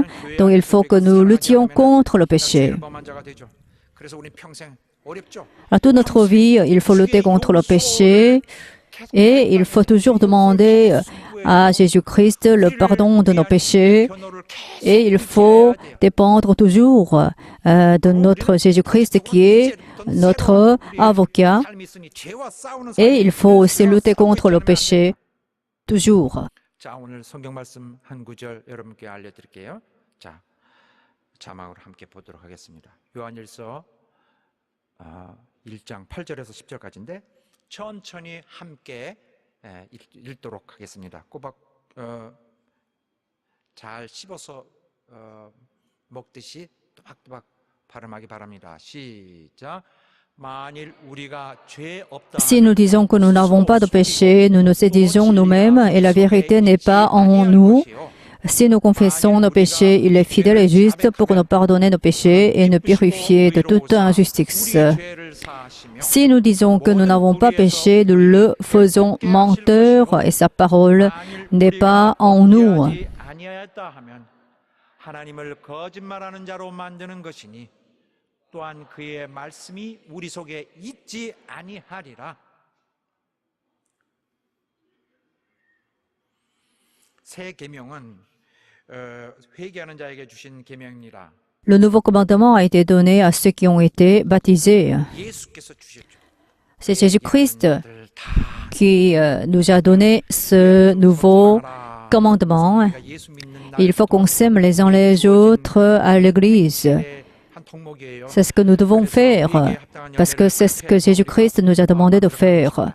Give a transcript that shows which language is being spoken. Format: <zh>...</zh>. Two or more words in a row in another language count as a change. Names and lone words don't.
<fr>Donc il faut que nous luttions contre le péché. À toute notre vie, il faut lutter contre le péché et il faut toujours demander à Jésus-Christ le pardon de nos péchés et il faut dépendre toujours de notre Jésus-Christ qui est notre avocat et il faut aussi lutter contre le péché toujours.</fr> <ko>자, 오늘 성경 말씀 한 구절 여러분께 알려드릴게요. 자, 자막으로 함께 보도록 하겠습니다. 요한일서 1장 8절에서 10절까지인데 천천히 함께 읽도록 하겠습니다. 꼬박 잘 씹어서 먹듯이 또박또박 발음하기 바랍니다. 시작.</ko> <fr>Si nous disons que nous n'avons pas de péché, nous nous séduisons nous-mêmes et la vérité n'est pas en nous. Si nous confessons nos péchés, il est fidèle et juste pour nous pardonner nos péchés et nous purifier de toute injustice. Si nous disons que nous n'avons pas péché, nous le faisons menteur et sa parole n'est pas en nous.</fr> <ko>또한 그의 말씀이 우리 속에 있지 아니하리라. 새 계명은 회개하는 자에게 주신 계명이라.</ko> <fr>Le nouveau commandement a été donné à ceux qui ont été baptisés.</fr> <ko>예수께서 주셨죠.</ko> <fr>C'est Jésus-Christ qui nous a donné ce nouveau commandement. Il faut qu'on s'aime les uns les autres à l'Église. C'est ce que nous devons faire, parce que c'est ce que Jésus-Christ nous a demandé de faire.</fr>